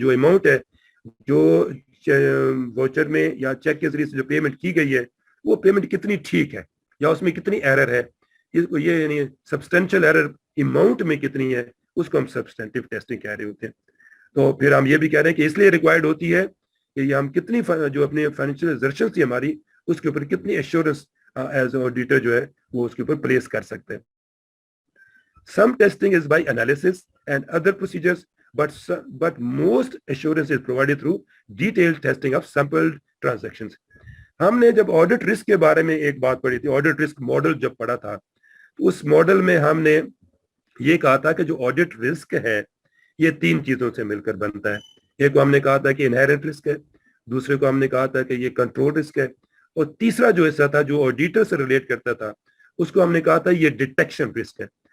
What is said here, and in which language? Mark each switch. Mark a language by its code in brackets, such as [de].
[ur] جو اماؤنٹ ہے جو واچر میں یا چیک کے ذریعے سے جو پیمنٹ کی گئی ہے وہ پیمنٹ کتنی ٹھیک ہے یا اس میں کتنی ایرر ہے, یہ یعنی سبسٹینشیل ایرر اماؤنٹ میں کتنی ہے, اس کو ہم سبسٹینٹیو ٹیسٹنگ کہہ رہے ہوتے ہیں. تو پھر ہم یہ بھی کہہ رہے ہیں کہ اس لیے ریکوائرڈ ہوتی ہے کہ یہ ہم کتنی جو اپنی فائنینشیل ایزرشن تھی ہماری اس کے اوپر کتنی ایشورنس ایز آڈیٹر جو ہے وہ اس کے اوپر پلیس کر سکتے ہیں. [en] Some testing is by analysis and other procedures, but most assurance is provided through detailed testing of sampled transactions. [ur] ہم نے جب آڈٹ رسک کے بارے میں ایک بات پڑھی تھی, آڈٹ رسک ماڈل جب پڑھا تھا تو اس ماڈل میں ہم نے یہ کہا تھا کہ جو آڈٹ رسک ہے یہ 3 چیزوں سے مل کر بنتا ہے. ایک کو ہم نے کہا تھا کہ انہیرنٹ رسک ہے, دوسرے کو ہم نے کہا تھا کہ یہ کنٹرول رسک ہے, اور تیسرا جو حصہ تھا جو آڈیٹر سے ریلیٹ کرتا تھا اس کو ہم نے کہا تھا یہ ڈیٹیکشن رسک ہے.